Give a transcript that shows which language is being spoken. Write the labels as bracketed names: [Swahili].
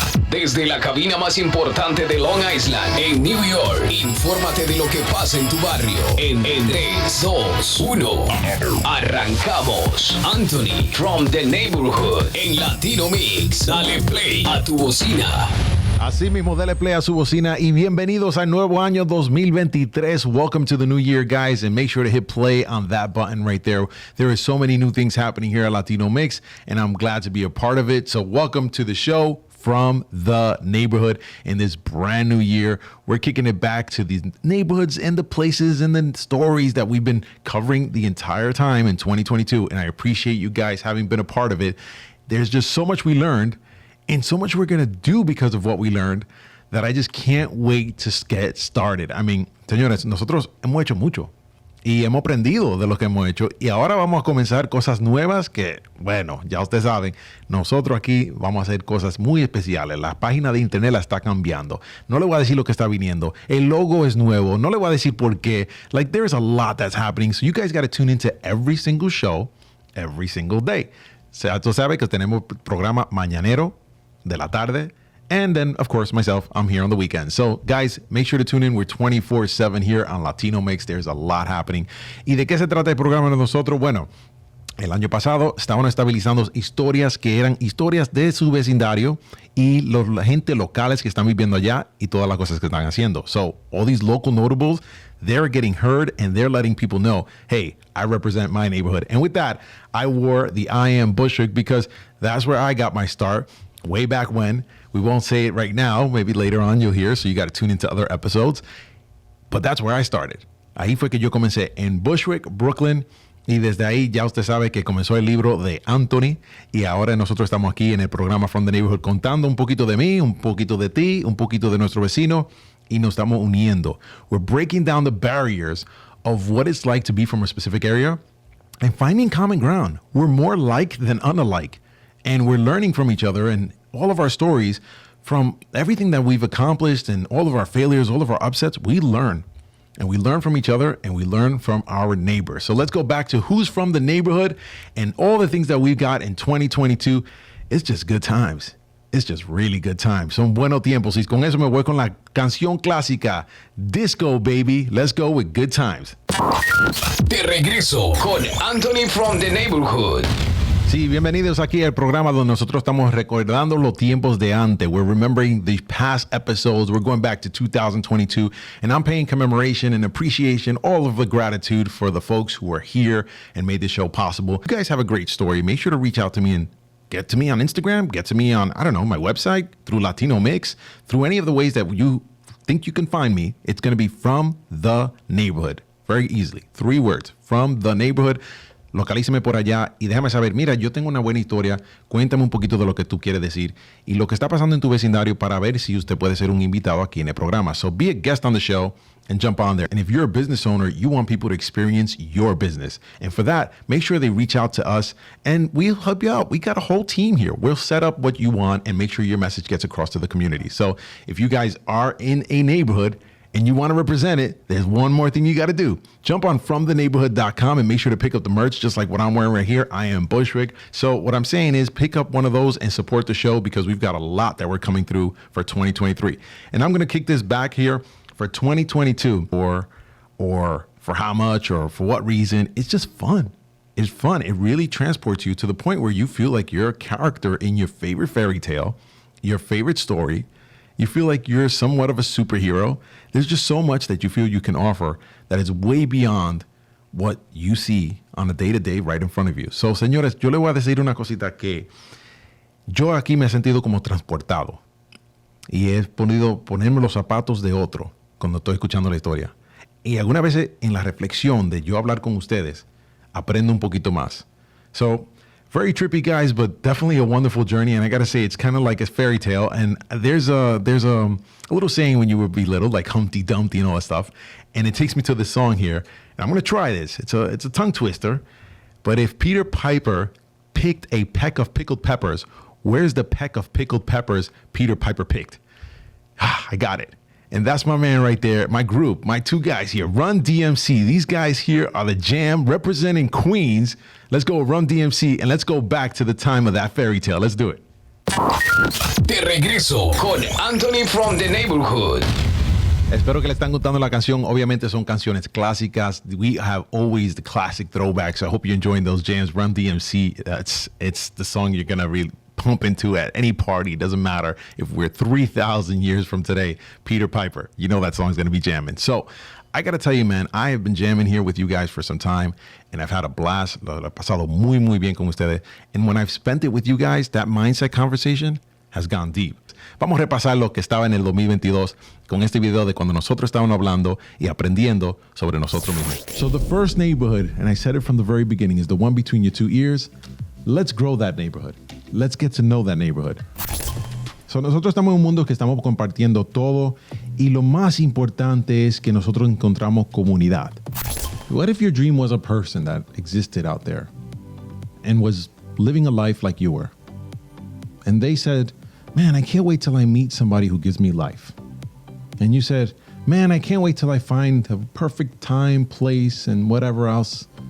[Spanish] Desde la cabina más importante de Long Island, en New York, infórmate de lo que pasa en tu barrio. En 3, 2, 1, arrancamos. Anthony from the Neighborhood en Latino Mix. Dale play a tu bocina. Así mismo, dale play a su bocina y bienvenidos al nuevo año 2023. [English] Welcome to the new year, guys, and make sure to hit play on that button right there. There is so many new things happening here at Latino Mix, and I'm glad to be a part of it. So welcome to the show from the neighborhood in this brand new year. We're kicking it back to the neighborhoods and the places and the stories that we've been covering the entire time in 2022, and I appreciate you guys having been a part of it. There's just so much we learned and so much we're going to do because of what we learned that I just can't wait to get started. I mean, [Spanish] señores, nosotros hemos hecho mucho y hemos aprendido de lo que hemos hecho y ahora vamos a comenzar cosas nuevas que, bueno, ya ustedes saben, nosotros aquí vamos a hacer cosas muy especiales. La página de internet la está cambiando. No le voy a decir lo que está viniendo. El logo es nuevo. No le voy a decir por qué. [English] Like, there's a lot that's happening. So you guys got to tune into every single show, every single day. [Spanish] O sea, tú sabes que tenemos programa mañanero de la tarde. [English] And then, of course, myself, I'm here on the weekend. So, guys, make sure to tune in. We're 24/7 here on Latino Mix. There's a lot happening. [Spanish] ¿Y de qué se trata el programa de nosotros? Bueno, el año pasado estaban estabilizando historias que eran historias de su vecindario y la gente locales que están viviendo allá y todas las cosas que están haciendo. [English] So, all these local notables, they're getting heard and they're letting people know, hey, I represent my neighborhood. And with that, I wore the I Am Bushwick because that's where I got my start. Way back when. We won't say it right now. Maybe later on you'll hear, so you got to tune into other episodes. But that's where I started. [Spanish] Ahí fue que yo comencé en Bushwick, Brooklyn. Y desde ahí ya usted sabe que comenzó el libro de Anthony. Y ahora nosotros estamos aquí en el programa From the Neighborhood contando un poquito de mí, un poquito de ti, un poquito de nuestro vecino. Y nos estamos uniendo. [English] We're breaking down the barriers of what it's like to be from a specific area and finding common ground. We're more like than unalike. And we're learning from each other and all of our stories, from everything that we've accomplished and all of our failures, all of our upsets, we learn. And we learn from each other and we learn from our neighbors. So let's go back to who's from the neighborhood and all the things that we've got in 2022. It's just good times. It's just really good times. [Spanish] Son buenos tiempos. Y con eso me voy con la canción clásica, Disco Baby. [English] Let's go with good times. [Spanish] De regreso con Anthony from the Neighborhood. Sí, bienvenidos aquí al programa donde nosotros estamos recordando los tiempos de antes. [English] We're remembering the past episodes. We're going back to 2022, and I'm paying commemoration and appreciation, all of the gratitude for the folks who are here and made this show possible. You guys have a great story. Make sure to reach out to me and get to me on Instagram, get to me on, I don't know, my website, through Latino Mix, through any of the ways that you think you can find me. It's going to be From the Neighborhood. Very easily. 3 words. From the Neighborhood. [Spanish] Localízame por allá y déjame saber, mira, yo tengo una buena historia, cuéntame un poquito de lo que tú quieres decir y lo que está pasando en tu vecindario para ver si usted puede ser un invitado aquí en el programa. [English] So be a guest on the show and jump on there. And if you're a business owner, you want people to experience your business. And for that, make sure they reach out to us and we'll help you out. We got a whole team here. We'll set up what you want and make sure your message gets across to the community. So if you guys are in a neighborhood and you want to represent it, there's one more thing you got to do. Jump on fromtheneighborhood.com and make sure to pick up the merch, just like what I'm wearing right here. I am Bushwick. So what I'm saying is pick up one of those and support the show because we've got a lot that we're coming through for 2023. And I'm going to kick this back here for 2022 or for how much or for what reason. It's just fun. It's fun. It really transports you to the point where you feel like you're a character in your favorite fairy tale, your favorite story. You feel like you're somewhat of a superhero. There's just so much that you feel you can offer that is way beyond what you see on a day-to-day right in front of you. [Spanish] So, señores, yo le voy a decir una cosita que yo aquí me he sentido como transportado y he podido ponerme los zapatos de otro cuando estoy escuchando la historia. Y algunas veces en la reflexión de yo hablar con ustedes, aprendo un poquito más. [English] So, very trippy, guys, but definitely a wonderful journey. And I got to say, it's kind of like a fairy tale. And there's a little saying when you would be little, like Humpty Dumpty and all that stuff. And it takes me to this song here. And I'm going to try this. It's a tongue twister. But if Peter Piper picked a peck of pickled peppers, where's the peck of pickled peppers Peter Piper picked? I got it. And that's my man right there, my group, my 2 guys here, Run DMC. These guys here are the jam representing Queens. Let's go Run DMC and let's go back to the time of that fairy tale. Let's do it. [Spanish] De de regreso con Anthony from the Neighborhood. Espero que le están gustando la canción. Obviamente son canciones clásicas. [English] We have always the classic throwbacks. I hope you're enjoying those jams. Run DMC, it's the song you're going to really pump into at any party. It doesn't matter if we're 3,000 years from today. Peter Piper, you know that song's going to be jamming. So I got to tell you, man, I have been jamming here with you guys for some time, and I've had a blast. [Spanish] Lo he pasado muy, muy bien con ustedes. [English] And when I've spent it with you guys, that mindset conversation has gone deep. [Spanish] Vamos a repasar lo que estaba en el 2022 con este video de cuando nosotros estábamos hablando y aprendiendo sobre nosotros mismos. [English] So the first neighborhood, and I said it from the very beginning, is the one between your two ears. Let's grow that neighborhood. Let's get to know that neighborhood. [Spanish] So nosotros estamos en un mundo que estamos compartiendo todo y lo más importante es que nosotros encontramos comunidad. [English] What if your dream was a person that existed out there and was living a life like you were? And they said, man, I can't wait till I meet somebody who gives me life. And you said, man, I can't wait till I find a perfect time, place, and whatever else.